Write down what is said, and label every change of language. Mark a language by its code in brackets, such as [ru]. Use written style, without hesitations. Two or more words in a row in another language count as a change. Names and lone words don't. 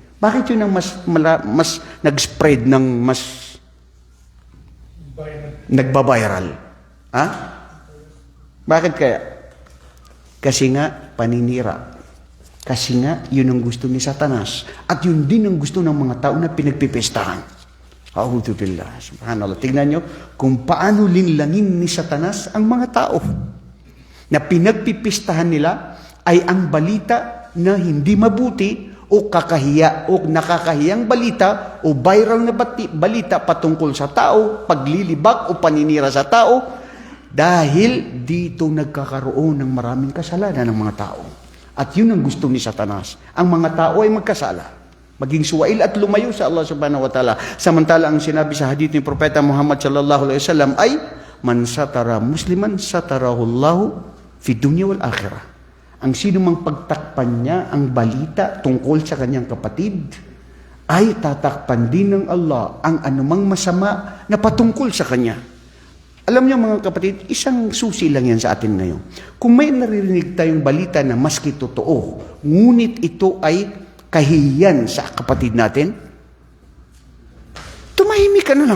[tl] Bakit yun ang mas nag-spread ng mas nagbabiral? Ha? Bakit kaya? Kasi nga, paninira. Kasi nga, yun ang gusto ni Satanas. At yun din ang gusto ng mga tao na pinagpipestahan. [ar] أعوذ بالله. سبحان الله. [tl] Tignan nyo kung paano linlangin ni Satanas ang mga tao. Na pinagpipistahan nila ay ang balita na hindi mabuti o kakahiya o nakakahiyang balita o viral na balita patungkol sa tao, paglilibak o paninira sa tao, dahil dito nagkakaroon ng maraming kasalanan ng mga tao. At yun ang gusto ni Satanas. Ang mga tao ay magkasala, maging suwail at lumayo sa Allah [ar] سبحانه وتعالى. [tl] Samantala ang sinabi sa hadith ni Propeta Muhammad [ar] صلى الله عليه وسلم [tl] ay, [ar] من ستر مسلما ستره الله في الدنيا والآخرة. [tl] Ang sino mang pagtakpan niya ang balita tungkol sa kanyang kapatid, ay tatakpan din ng Allah ang anumang masama na patungkol sa kanya. Alam niyo mga kapatid, isang susi lang yan sa atin ngayon. Kung may naririnig tayong balita na maski totoo, ngunit ito ay kahihiyan sa kapatid natin, tumahimik ka na lang.